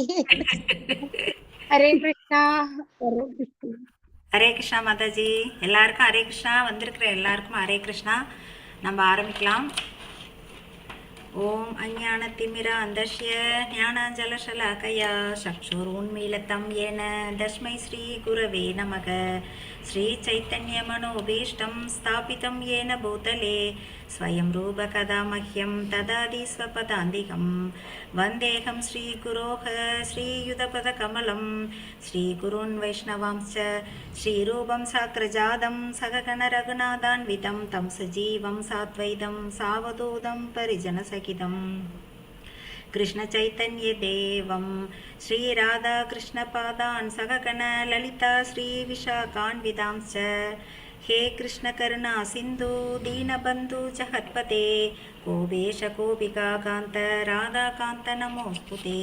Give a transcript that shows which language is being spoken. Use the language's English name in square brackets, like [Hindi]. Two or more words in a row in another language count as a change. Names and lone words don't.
[Tamil] ஹரே கிருஷ்ணா. ஹரே கிருஷ்ணா மாதாஜி. எல்லாருக்கும் ஹரே கிருஷ்ணா. வந்திருக்கிற எல்லாருக்கும் ஹரே கிருஷ்ணா. நம்ம ஆரம்பிக்கலாம். [Sanskrit] ओम् अज्ञानतिमिरान्धस्य ज्ञानाञ्जनशलाकया चक्षुरुन्मीलितम् येन तस्मै श्री गुरवे नमः. श्री चैतन्यमनोऽभीष्टम् स्थापितम् येन भूतले स्वयम् रूपः कदा मह्यम् ददाति स्वपदान्तिकम्. वन्देऽहम् श्रीगुरोः श्रीयुतपदकमलम् श्रीगुरून् वैष्णवांश्च श्रीरूपम् साग्रजातम् सहगण रघुनाथान्वितम् तम् सजीवम् साद्वैतम् सावधूतम् परिजनसहितम्. कृष्ण चैतन्य देवं श्री राधा कृष्ण पादान् सगगण ललिता श्री विशाखान्वितांश्च. हे कृष्ण करुणा सिन्धु दीनबन्धु जगत्पते गोपेश गोपिका कान्त राधाकान्त नमोऽस्तुते.